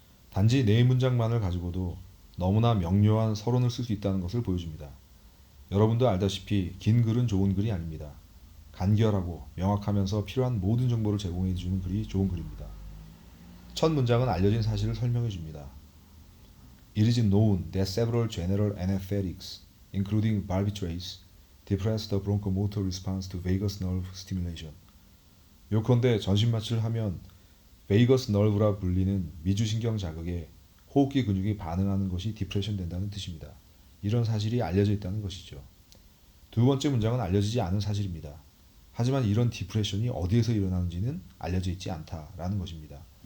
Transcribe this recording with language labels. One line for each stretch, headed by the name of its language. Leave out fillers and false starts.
Korean: 단지 네 문장만을 가지고도 너무나 명료한 서론을 쓸 수 있다는 것을 보여줍니다. 여러분도 알다시피 긴 글은 좋은 글이 아닙니다. 간결하고 명확하면서 필요한 모든 정보를 제공해주는 글이 좋은 글입니다. 첫 문장은 알려진 사실을 설명해줍니다.
English: It is known that several general anesthetics, including barbiturates, depress the bronchomotor response to vagus nerve stimulation.
Korean: 요컨대 전신마취를 하면 베이거스 너브라 불리는 미주신경 자극에 호흡기 근육이 반응하는 것이 디프레션 된다는 뜻입니다. 이런 사실이 알려져 있다는 것이죠. 두 번째 문장은 알려지지 않은 사실입니다. 하지만 이런 디프레션이 어디에서 일어나는지는 알려져 있지 않다라는 것입니다.